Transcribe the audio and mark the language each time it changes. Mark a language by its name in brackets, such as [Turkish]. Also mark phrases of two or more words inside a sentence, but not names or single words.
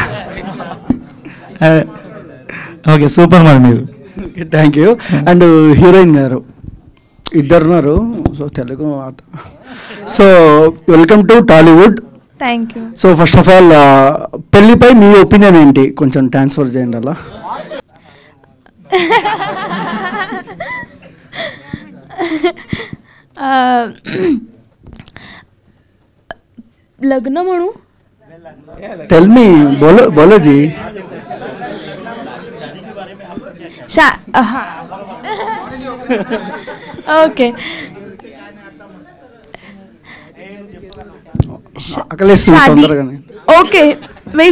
[Telugu] ఓకే, సూపర్ మరి మీరు. [English] thank you. [Telugu] అండ్ హీరోయిన్ గారు ఇద్దరున్నారు, సో తెలుగు. [English] so welcome to Tollywood. thank you. so first of all [Telugu] పెళ్ళిపై మీ ఒపీనియన్ ఏంటి, కొంచెం ట్రాన్స్ఫర్ చేయండి అలా. [Marathi] लग्न म्हणू? [English] tell me, [Hindi] बोलो जी. ओके. शादी, [English] okay, wait.